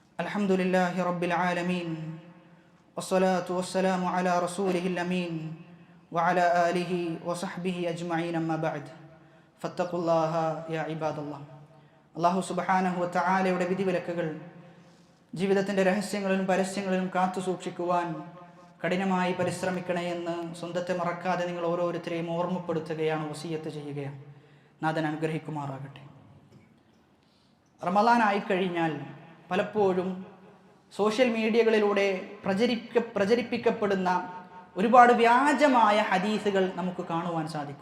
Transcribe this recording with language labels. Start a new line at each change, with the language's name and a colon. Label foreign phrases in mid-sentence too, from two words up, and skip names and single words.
Arabic: الحمد لله رب العالمين والصلاة والسلام على رسوله الأمين وعلى آله وصحبه أجمعين أما بعد فاتقوا الله يا عباد الله.
Malayalam: അല്ലാഹു
Arabic: سبحانه وتعالى
Malayalam: വിധിവിലക്കുകൾ ജീവിതത്തിൻ്റെ രഹസ്യങ്ങളിലും പരസ്യങ്ങളിലും കാത്തു സൂക്ഷിക്കുവാൻ കഠിനമായി പരിശ്രമിക്കണേ എന്ന് സ്വന്തത്തെ മറക്കാതെ നിങ്ങൾ ഓരോരുത്തരെയും ഓർമ്മപ്പെടുത്തുകയാണ്, വസിയത്ത് ചെയ്യുകയാണ്. നാഥൻ അനുഗ്രഹിക്കുമാറാകട്ടെ. റമളാൻ ആയിക്കഴിഞ്ഞാൽ പലപ്പോഴും
English: social media
Malayalam: പ്രചരിപ്പിക്കപ്പെടുന്ന ഒരുപാട് വ്യാജമായ ഹദീസുകൾ നമുക്ക് കാണുവാൻ സാധിക്കും.